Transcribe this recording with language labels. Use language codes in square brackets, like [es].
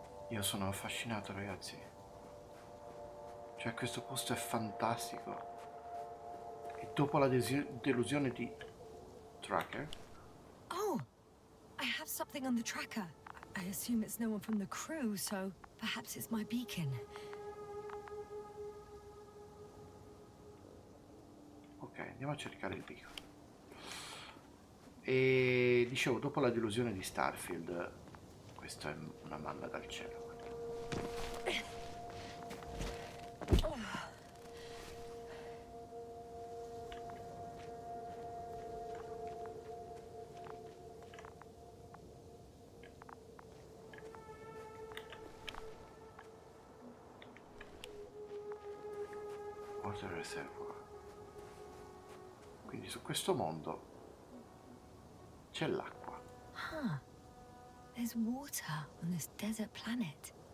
[it] Io sono affascinato, ragazzi. Cioè, questo posto è fantastico. E dopo la delusione di Tracker... [en] Oh, I have something on the tracker. I assume it's no one from the crew, so perhaps it's my beacon. [it] Ok, andiamo a cercare il beacon. E dicevo, dopo la delusione di Starfield, questa è una manna dal cielo. Water Reservoir. Quindi su questo mondo c'è l'acqua. Huh. [en] There's water on this desert planet.